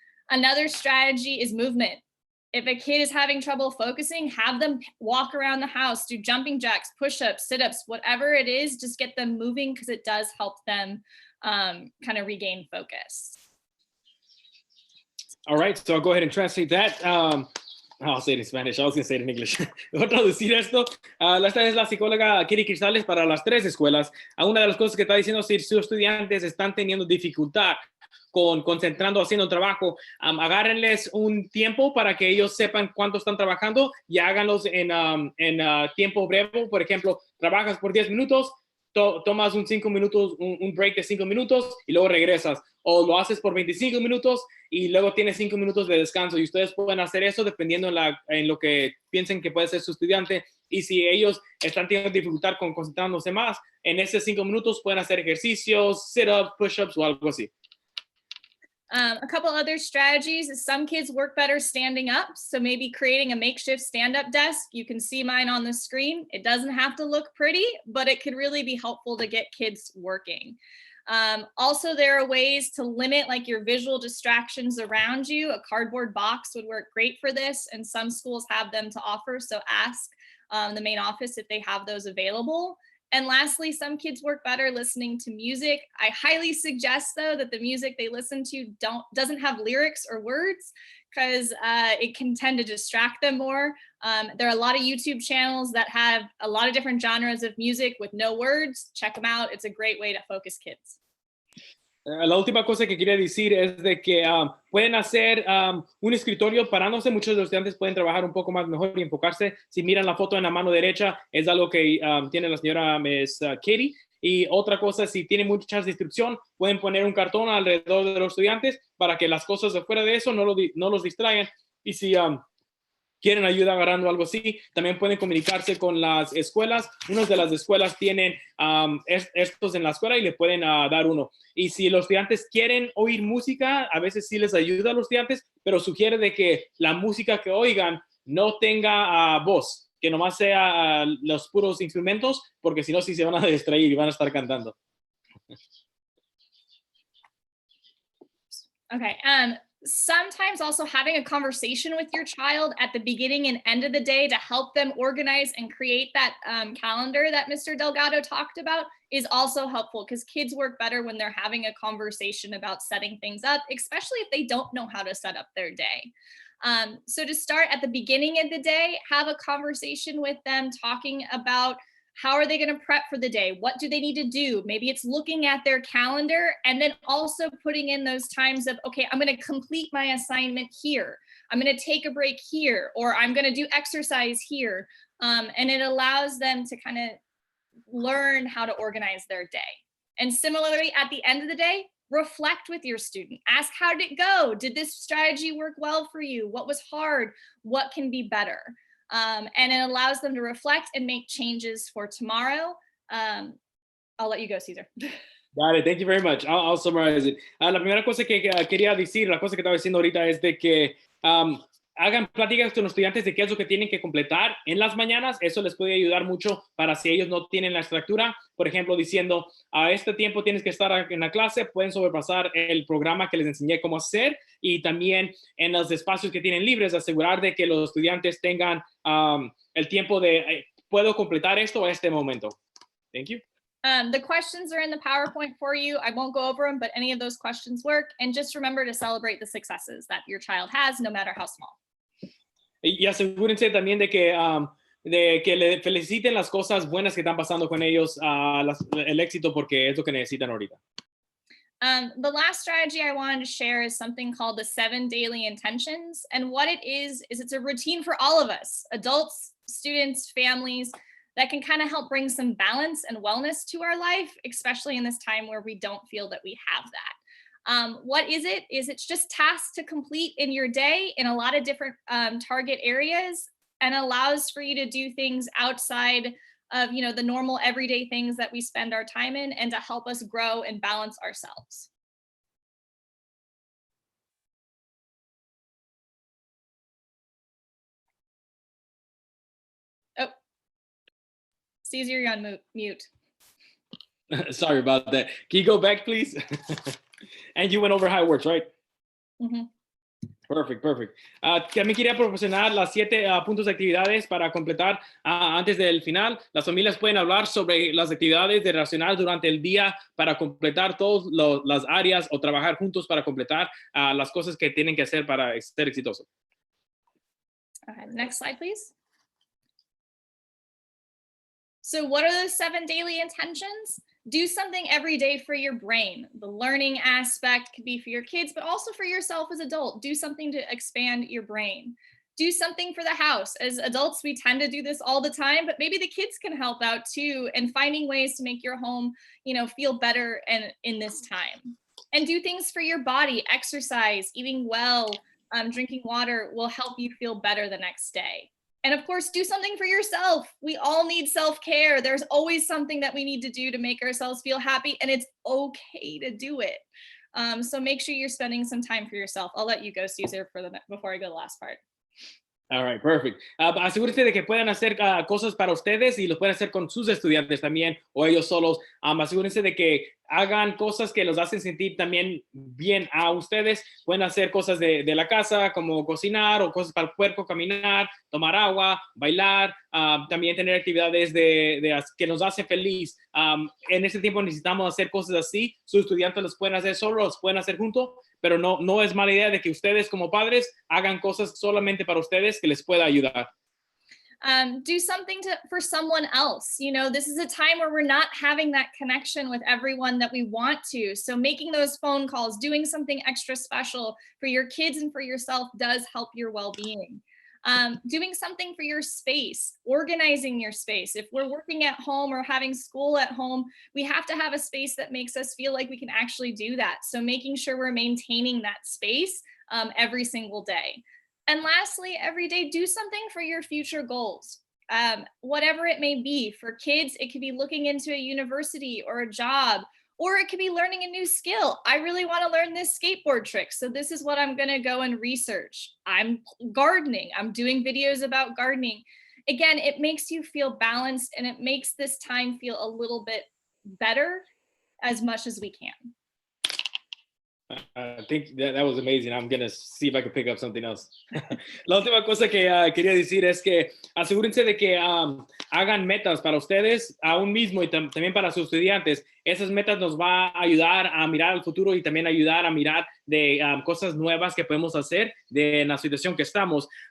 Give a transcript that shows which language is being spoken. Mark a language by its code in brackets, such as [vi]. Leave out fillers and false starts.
[en] Another strategy is movement. If a kid is having trouble focusing, have them walk around the house, do jumping jacks, push-ups, sit-ups, whatever it is, just get them moving because it does help them kind of regain focus. All right, so I'll go ahead and translate that. I'll say it in Spanish. I was going to say it in English. [es] Voy a traducir esto. Esta es la psicóloga Katie Cristales para las 3 escuelas. Una de las cosas que está diciendo, si sus estudiantes están teniendo dificultad concentrando, haciendo trabajo, agárrenles un tiempo para que ellos sepan cuánto están trabajando y háganlos en tiempo breve. Por ejemplo, trabajas por 10 minutos, tomas un break de 5 minutos y luego regresas, o lo haces por 25 minutos y luego tienes 5 minutos de descanso, y ustedes pueden hacer eso dependiendo en lo que piensen que puede ser su estudiante. Y si ellos están teniendo dificultad con concentrándose más, en esos 5 minutos pueden hacer ejercicios, sit-ups, push-ups o algo así. [en] A couple other strategies is some kids work better standing up. So maybe creating a makeshift stand-up desk. You can see mine on the screen. It doesn't have to look pretty, but it could really be helpful to get kids working. Also, there are ways to limit like your visual distractions around you. A cardboard box would work great for this, and some schools have them to offer. So ask the main office if they have those available. And lastly, some kids work better listening to music. I highly suggest, though, that the music they listen to doesn't have lyrics or words, because it can tend to distract them more. There are a lot of YouTube channels that have a lot of different genres of music with no words. Check them out. It's a great way to focus kids. [es] La última cosa que quería decir es de que pueden hacer un escritorio parándose. Muchos de los estudiantes pueden trabajar un poco más mejor y enfocarse. Si miran la foto en la mano derecha, es algo que tiene la señora Miss Katie. Y otra cosa, si tienen mucha distracción, pueden poner un cartón alrededor de los estudiantes para que las cosas de fuera de eso no los distraigan. Y si quieren ayuda agarrando algo así, también pueden comunicarse con las escuelas. Unas de las escuelas tienen estos en la escuela y le pueden dar uno. Y si los estudiantes quieren oír música, a veces sí les ayuda a los estudiantes, pero sugiere de que la música que oigan no tenga voz, que nomás sea los puros instrumentos, porque si no, sí se van a distraer y van a estar cantando. [en] Okay. Sometimes also having a conversation with your child at the beginning and end of the day to help them organize and create that calendar that Mr. Delgado talked about is also helpful, because kids work better when they're having a conversation about setting things up, especially if they don't know how to set up their day. So to start at the beginning of the day, have a conversation with them talking about how are they going to prep for the day? What do they need to do? Maybe it's looking at their calendar and then also putting in those times of, okay, I'm going to complete my assignment here. I'm going to take a break here, or I'm going to do exercise here. And it allows them to kind of learn how to organize their day. And similarly, at the end of the day, reflect with your student. Ask, how did it go? Did this strategy work well for you? What was hard? What can be better? And it allows them to reflect and make changes for tomorrow. I'll let you go, Cesar. Got it. Thank you very much. I'll summarize it. [es] La primera cosa que quería decir, la cosa que estaba diciendo ahorita es de que hagan pláticas con los estudiantes de qué es lo que tienen que completar en las mañanas. Eso les puede ayudar mucho para si ellos no tienen la estructura. Por ejemplo, diciendo, a este tiempo tienes que estar en la clase, pueden sobrepasar el programa que les enseñé cómo hacer, y también en los espacios que tienen libres, asegurar de que los estudiantes tengan el tiempo de, puedo completar esto a este momento. [en] Thank you. The questions are in the PowerPoint for you. I won't go over them, but any of those questions work. And just remember to celebrate the successes that your child has, no matter how small. [es] Y asegúrense también de que le feliciten las cosas buenas que están pasando con ellos, el éxito, porque es lo que necesitan ahorita. [en] The last strategy I wanted to share is something called the 7 daily intentions. And what it is it's a routine for all of us, adults, students, families, that can kind of help bring some balance and wellness to our life, especially in this time where we don't feel that we have that. What is it? It's just tasks to complete in your day in a lot of different target areas, and allows for you to do things outside of the normal everyday things that we spend our time in, and to help us grow and balance ourselves. Oh, Caesar, you're on mute. Sorry about that. Can you go back, please? And you went over how it works, right? Mm-hmm. Perfect. [es] También quería proporcionar las 7 puntos de actividades para completar antes del final. Las familias pueden hablar sobre las actividades de relacionar durante el día para completar todas las áreas, o trabajar juntos para completar las cosas que tienen que hacer para ser exitosos. [en] Okay, next slide, please. So what are those 7 daily intentions? Do something every day for your brain. The learning aspect could be for your kids, but also for yourself as an adult. Do something to expand your brain. Do something for the house. As adults, we tend to do this all the time, but maybe the kids can help out too, and finding ways to make your home, feel better and in this time. And do things for your body. Exercise, eating well, drinking water will help you feel better the next day. And of course, do something for yourself. We all need self-care. There's always something that we need to do to make ourselves feel happy, and it's okay to do it. So make sure you're spending some time for yourself. I'll let you go, Caesar, before I go to the last part. All right, perfect. [es] Asegúrense de que puedan hacer cosas para ustedes, y los pueden hacer con sus estudiantes también, o ellos solos. Asegúrense de que hagan cosas que los hacen sentir también bien a ustedes. Pueden hacer cosas de la casa, como cocinar, o cosas para el cuerpo, caminar, tomar agua, bailar, también tener actividades que nos hace feliz. En este tiempo necesitamos hacer cosas así. Sus estudiantes los pueden hacer solos, los pueden hacer juntos, pero no es mala idea de que ustedes como padres hagan cosas solamente para ustedes que les pueda ayudar. [en] Do something for someone else. This is a time where we're not having that connection with everyone that we want to. So making those phone calls, doing something extra special for your kids and for yourself does help your well-being. Doing something for your space, organizing your space. If we're working at home or having school at home, we have to have a space that makes us feel like we can actually do that. So making sure we're maintaining that space every single day. And lastly, every day, do something for your future goals. Whatever it may be. For kids, it could be looking into a university or a job, or it could be learning a new skill. I really want to learn this skateboard trick, so this is what I'm going to go and research. I'm gardening. I'm doing videos about gardening. Again, it makes you feel balanced, and it makes this time feel a little bit better as much as we can. I think that was amazing. I'm going to see if I can pick up something else. [es] La última cosa que quería decir es que asegúrense de que hagan metas para ustedes aún mismo, y también para sus estudiantes. Esas metas nos va a ayudar a mirar al futuro, y también ayudar a mirar de cosas nuevas que podemos hacer en la situación que estamos.